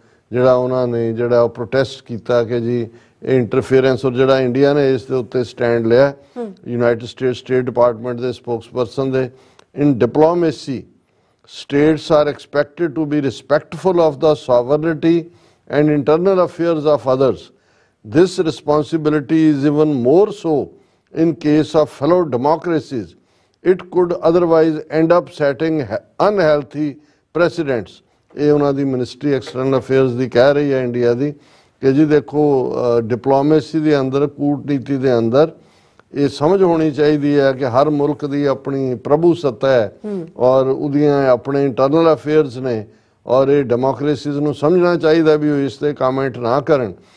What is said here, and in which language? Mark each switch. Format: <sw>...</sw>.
<pa>ਜਿਹੜਾ ਉਹਨਾਂ ਨੇ ਜਿਹੜਾ ਪ੍ਰੋਟੈਸਟ ਕੀਤਾ ਕਿ ਜੀ ਇਹ ਇੰਟਰਫੇਰੈਂਸ, ਔਰ ਜਿਹੜਾ ਇੰਡੀਆ ਨੇ ਇਸ ਦੇ ਉੱਤੇ ਸਟੈਂਡ ਲਿਆ ਯੂਨਾਈਟਿਡ ਸਟੇਟ ਡਿਪਾਰਟਮੈਂਟ ਦੇ ਸਪੋਕਸਪਰਸਨ ਦੇ,</pa> <en>in diplomacy states are expected to be respectful of the sovereignty and internal affairs of others. This responsibility is even more so in case of fellow democracies. It could otherwise end up setting unhealthy precedents.</en> <pa>ਇਹ ਉਹਨਾਂ ਦੀ ministry external affairs ਦੀ ਕਹਿ ਰਹੀ ਹੈ India ਦੀ ਕਿ ਜੀ ਦੇਖੋ diplomacy ਦੇ ਅੰਦਰ, ਕੂਟਨੀਤੀ ਦੇ ਅੰਦਰ ਇਹ ਸਮਝ ਹੋਣੀ ਚਾਹੀਦੀ ਹੈ ਕਿ ਹਰ ਮੁਲਕ ਦੀ ਆਪਣੀ ਪ੍ਰਭੂ ਸੱਤਾ ਹੈ ਔਰ ਉਹਦੀਆਂ ਆਪਣੇ ਇੰਟਰਨਲ ਅਫੇਅਰਸ ਨੇ, ਔਰ ਇਹ ਡੈਮੋਕ੍ਰੇਸੀਜ਼ ਨੂੰ ਸਮਝਣਾ ਚਾਹੀਦਾ ਵੀ ਉਹ ਇਸ ਤੇ ਕਮੈਂਟ ਨਾ ਕਰਨ।</pa>